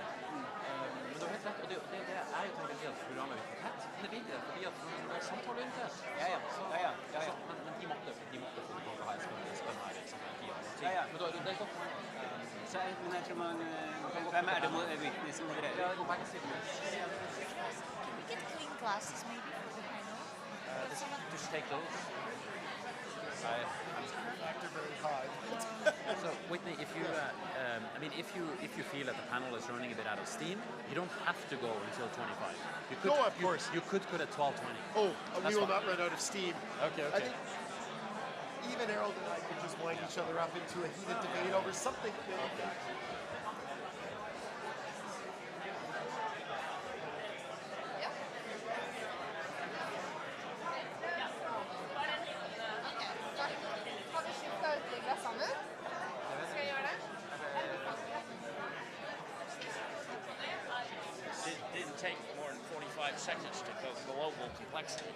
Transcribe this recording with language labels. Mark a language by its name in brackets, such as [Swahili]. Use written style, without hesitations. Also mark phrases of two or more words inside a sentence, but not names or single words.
[Norwegian] Men du har helt rett, og det er jo tenkt at programmet er litt tett. Men det blir ikke det, fordi at når det er samtaleorientert, men de måtte få det til å ha Espen her, ikke sant? Men det er godt poeng. Men jeg tror hvem er det Whitney som modererer? Ja, det går begge sider. [English] We get clean glasses maybe for the panel. Just take those. Factor very high. So Whitney, if you, if you feel that the panel is running a bit out of steam, you don't have to go until 25. You could, No, of course. You could cut at 12:20. Oh, That's we will fine. not run out of steam. Okay. I think even Harold and I could just wind each other up into a heated debate over something. [Norwegian] Har vi skiftet ut de glassene? Skal jeg gjøre det? [English] It didn't take more than 45 seconds to go global complexity.